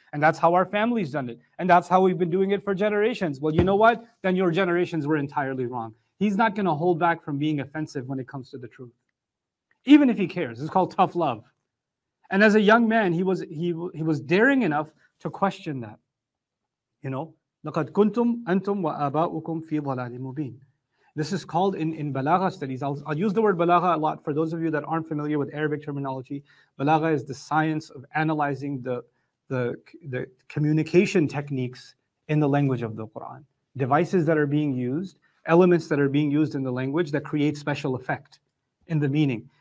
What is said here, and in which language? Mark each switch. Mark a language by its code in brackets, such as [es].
[en] And that's how our family's done it. And that's how we've been doing it for generations. Well, you know what? Then your generations were entirely wrong. He's not going to hold back from being offensive when it comes to the truth. Even if he cares. It's called tough love. And as a young man, he was daring enough to question that. You know, [ar] لَقَدْ كُنْتُمْ أَنْتُمْ وَآبَاؤُكُمْ فِي ضَلَالٍ مُبِينٍ. [en] This is called in balagha studies. I'll use the word balagha a lot for those of you that aren't familiar with Arabic terminology. Balagha is the science of analyzing the communication techniques in the language of the Quran. Devices that are being used, elements that are being used in the language that create special effect in the meaning.